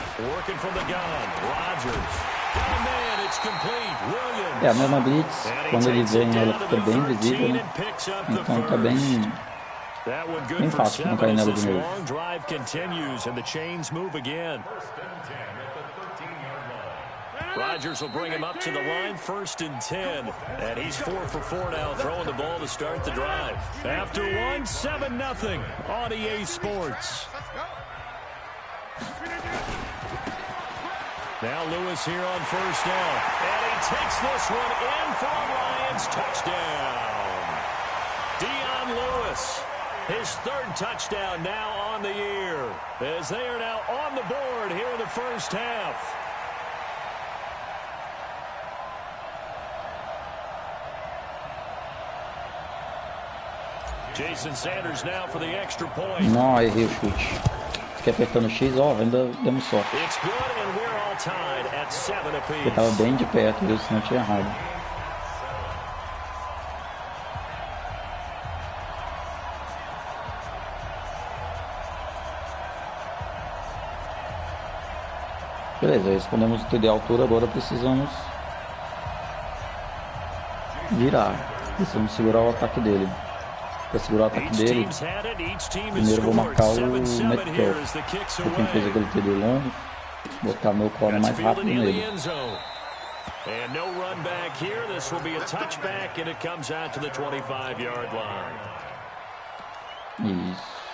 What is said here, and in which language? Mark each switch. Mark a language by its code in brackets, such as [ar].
[en] Working from the gun, Rodgers. Got a man, it's complete. Williams. [pt] É a mesma blitz. Quando ele vem, ela fica bem visível, né? Então tá bem fácil não cair nela de novo. [en] Long drive continues, and the chains move again. Rodgers will bring him up to the line, 1st and 10. And he's 4 for 4 now, throwing the ball to start the drive. After 1, 7-0 on EA Sports. Now Lewis here on 1st down. And he takes this one in for a Lions touchdown. Dion Lewis, his 3rd touchdown now on the year. as they are now on the board here in the first half. Jason Sanders now for the extra point. [pt] Não, errei o chute. Fiquei apertando o X, ó, ainda demos sorte. [en] It's good and we're all tied at 7 apiece. [pt] Eu tava bem de perto, viu? Senão eu tinha errado. Beleza, respondemos o TD de altura, agora precisamos virar. Precisamos segurar o ataque dele. Para segurar o ataque dele, primeiro vou marcar o Metcalf. Foi quem fez aquele TD longo, botar meu colo mais rápido nele. [en] And no run back here. This will be a touchback and it comes out to the 25-yard line. [pt] Isso.